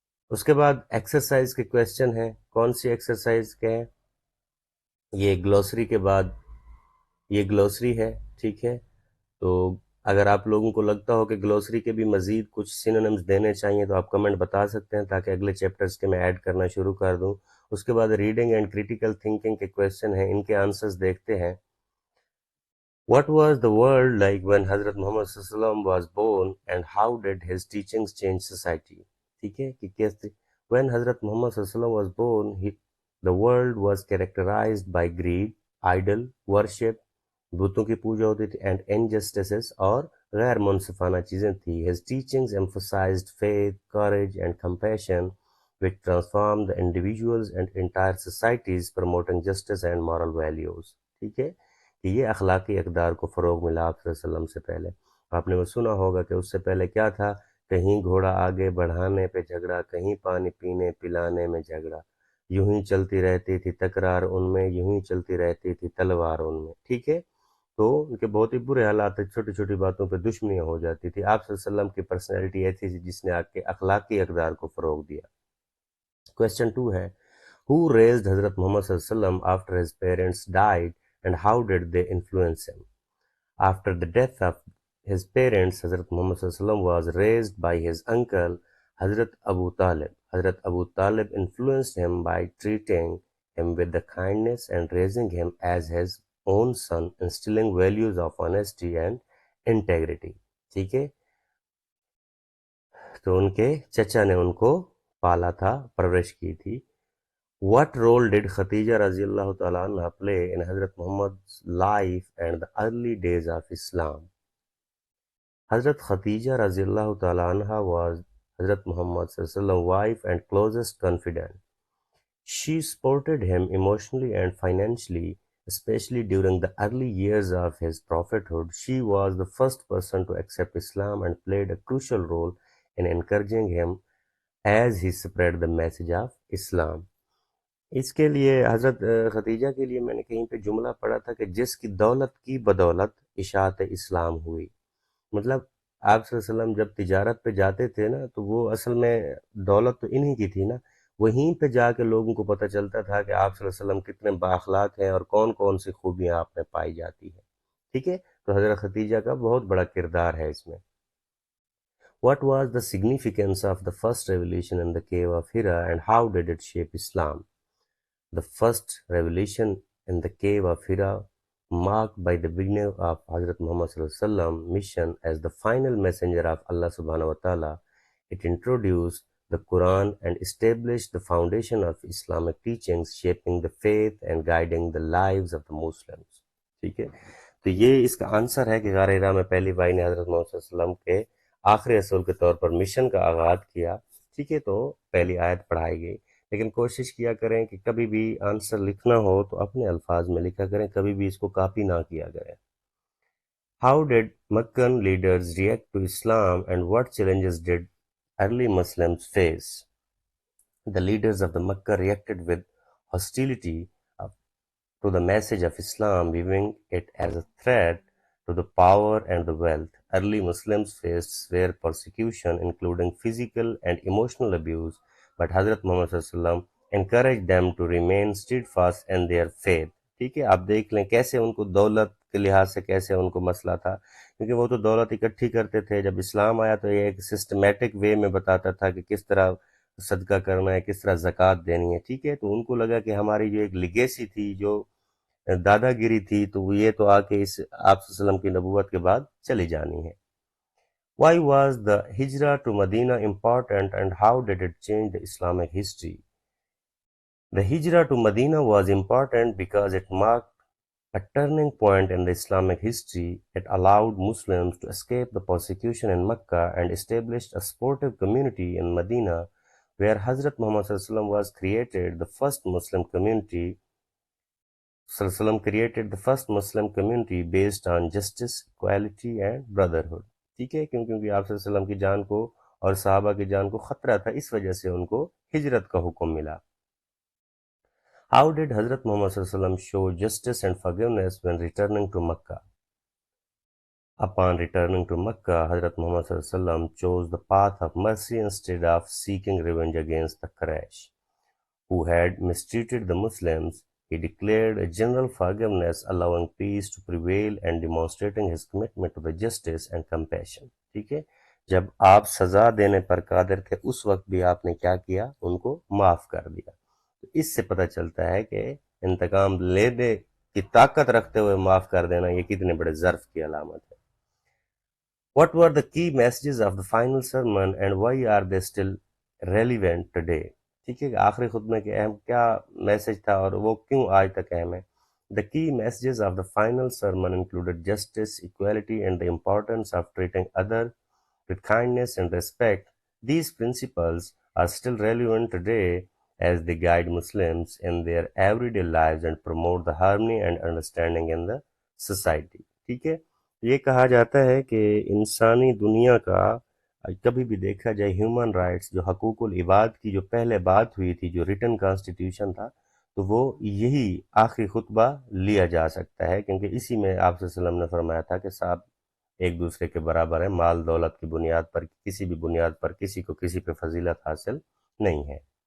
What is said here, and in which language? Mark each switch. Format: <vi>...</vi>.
<ur>اس کے بعد ایکسرسائز کے کویسچن ہیں. کون سی ایکسرسائز کے ہیں؟ یہ گلوسری کے بعد یہ گلوسری ہے. ٹھیک ہے. تو اگر آپ لوگوں کو لگتا ہو کہ گلوسری کے بھی مزید کچھ سینونمز دینے چاہیے تو آپ کمنٹ بتا سکتے ہیں تاکہ اگلے چیپٹرز کے میں ایڈ کرنا شروع کر دوں. اس کے بعد ریڈنگ اینڈ کریٹیکل تھنکنگ کے کویسچن ہیں، ان کے آنسرز دیکھتے ہیں.</ur> <en>What was the world like when Hazrat Muhammad صلی اللہ علیہ وسلم was born and how did his teachings change society؟</en> <ur>ٹھیک ہے کہ کیسے</ur> <en>when Hazrat Muhammad صلی اللہ علیہ وسلم was born, the world was characterized by greed, idol worship،</en> <ur>بتوں کی پوجا ہوتی تھی، اینڈ انجسٹسز اور غیر منصفانہ چیزیں تھیں.</ur> <en>His teachings emphasized faith, courage and compassion, which transformed the individuals and entire societies, promoting justice and moral values.</en> <ur>ٹھیک ہے کہ یہ اخلاقی اقدار کو فروغ ملا آپ صلی اللہ علیہ وسلم سے پہلے. آپ نے وہ سنا ہوگا کہ اس سے پہلے کیا تھا، کہیں گھوڑا آگے بڑھانے پہ جھگڑا، کہیں پانی پینے پلانے میں جھگڑا، یوں ہی چلتی رہتی تھی تکرار ان میں، یوں ہی چلتی رہتی تھی تلوار ان میں. ٹھیک ہے. تو ان کے بہت ہی برے حالات تھے، چھوٹی چھوٹی باتوں پہ دشمنیاں ہو جاتی تھی. آپ صلی اللہ علیہ وسلم کی پرسنالٹی ایسی تھی جس نے آپ کے اخلاقی اقدار کو فروغ دیا. کویسچن 2 ہے،</ur> <en>who raised Hazrat Muhammad صلی اللہ علیہ وسلم after his parents died and how did they influence him؟ After the death of his parents, Hazrat Muhammad sallallahu alaihi wasallam was raised by his uncle Hazrat Abu Talib. Hazrat Abu Talib influenced him by treating him with the kindness and raising him as his own son, instilling values of honesty and integrity.</en> <ur>ٹھیک ہے. تو ان کے چچا نے ان کو پالا تھا، پرورش کی تھی.</ur> <en>What role did Khadija radiallahu ta'ala anha play in Hazrat Muhammad's life and the early days of Islam? Hazrat Khadija radiallahu ta'ala anha was Hazrat Muhammad's wife and closest confidant. She supported him emotionally and financially, especially during the early years of his prophethood. She was the first person to accept Islam and played a crucial role in encouraging him as he spread the message of Islam.</en> <ur>اس کے لیے حضرت خدیجہ کے لیے میں نے کہیں پہ جملہ پڑھا تھا کہ جس کی دولت کی بدولت اشاعت اسلام ہوئی. مطلب آپ صلی اللہ علیہ وسلم جب تجارت پہ جاتے تھے نا تو وہ اصل میں دولت تو انہی کی تھی نا، وہیں پہ جا کے لوگوں کو پتہ چلتا تھا کہ آپ صلی اللہ علیہ وسلم کتنے بااخلاق ہیں اور کون کون سی خوبیاں آپ میں پائی جاتی ہیں. ٹھیک ہے، تو حضرت خدیجہ کا بہت بڑا کردار ہے اس میں.</ur> <en>What was the significance of the first revelation in the cave of Hira and how did it shape Islam? The first revelation in the cave of Hira, marked by the beginning of Hazrat Muhammad Sallallahu Alaihi Wasallam mission as the final messenger of Allah Subhanahu wa Ta'ala. It introduced the Quran and established the foundation of Islamic teachings, shaping the faith and guiding the lives of the Muslims.</en> <ur>ٹھیک ہے، تو یہ اس کا answer ہے کہ غار ہرا میں پہلی بھائی نے حضرت محمد صلی اللہ علیہ وسلم کے آخری رسول کے طور پر مشن کا آغاز کیا. ٹھیک ہے، تو پہلی آیت پڑھائی گئی. لیکن کوشش کیا کریں کہ کبھی بھی آنسر لکھنا ہو تو اپنے الفاظ میں لکھا کریں، کبھی بھی اس کو کاپی نہ کیا کریں.</ur> <en>How did Meccan leaders react to Islam and what challenges did early Muslims face? The leaders of the Mecca reacted with hostility to the message of Islam, viewing it as a threat to the power and the wealth. Early Muslims faced severe persecution, including physical and emotional abuse, but Hazrat Muhammad صلی اللہ علیہ وسلم encouraged them to remain steadfast in their faith.</en> <ur>ٹھیک ہے، آپ دیکھ لیں کیسے ان کو دولت کے لحاظ سے کیسے ان کو مسئلہ تھا، کیونکہ وہ تو دولت اکٹھی کرتے تھے. جب اسلام آیا تو یہ ایک سسٹمیٹک وے میں بتاتا تھا کہ کس طرح صدقہ کرنا ہے، کس طرح زکوٰۃ دینی ہے. ٹھیک ہے، تو ان کو لگا کہ ہماری جو ایک لیگیسی تھی، جو دادا گیری تھی، تو یہ تو آ کے اس آپ صلی اللہ علیہ وسلم کی نبوت کے بعد چلی جانی ہے.</ur> <en>Why was the hijrah to Medina important and how did it change the Islamic history? The hijrah to Medina was important because it marked a turning point in the Islamic history. It allowed Muslims to escape the persecution in Mecca and established a supportive community in Medina, where Hazrat Muhammad sallallahu alaihi wasallam was created. The first Muslim community created the first Muslim community based on justice, equality and brotherhood.</en> <ur>ٹھیک ہے، کیونکہ آپ صلی اللہ علیہ وسلم کی جان کو اور صحابہ کی جان کو خطرہ تھا، اس وجہ سے ان کو ہجرت کا حکم ملا.</ur> <en>How did Hazrat Muhammad صلی اللہ علیہ وسلم show justice and forgiveness when returning to Makkah? Upon returning to Makkah, Hazrat Muhammad صلی اللہ علیہ وسلم chose the path of mercy instead of seeking revenge against the Quraysh, who had mistreated the Muslims. He declared a general forgiveness, allowing peace to prevail and demonstrating his commitment to the justice and compassion.</en> <ur>ٹھیک ہے، جب آپ سزا دینے پر قادر تھے اس وقت بھی آپ نے کیا کیا؟ ان کو معاف کر دیا. تو اس سے پتہ چلتا ہے کہ انتقام لینے کی طاقت رکھتے ہوئے معاف کر دینا یہ کتنے بڑے ظرف کی علامت ہے.</ur> <en>What were the key messages of the final sermon and why are they still relevant today?</en> <ur>ٹھیک ہے، آخری خطبے کے اہم کیا میسج تھا اور وہ کیوں آج تک اہم ہے؟</ur> <en>The key messages of the final sermon included justice, equality and the importance of treating others with kindness and respect. These principles are still relevant today as they guide Muslims in their everyday lives and promote the harmony and understanding in the society.</en> <ur>ٹھیک ہے، یہ کہا جاتا ہے کہ انسانی دنیا کا کبھی بھی دیکھا جائے ہیومن رائٹس، جو حقوق العباد کی جو پہلے بات ہوئی تھی، جو ریٹن کانسٹیٹیوشن تھا، تو وہ یہی آخری خطبہ لیا جا سکتا ہے، کیونکہ اسی میں آپ صلی اللہ علیہ وسلم نے فرمایا تھا کہ صاحب ایک دوسرے کے برابر ہیں، مال دولت کی بنیاد پر، کسی بھی بنیاد پر کسی کو کسی پہ فضیلت حاصل نہیں ہے.</ur>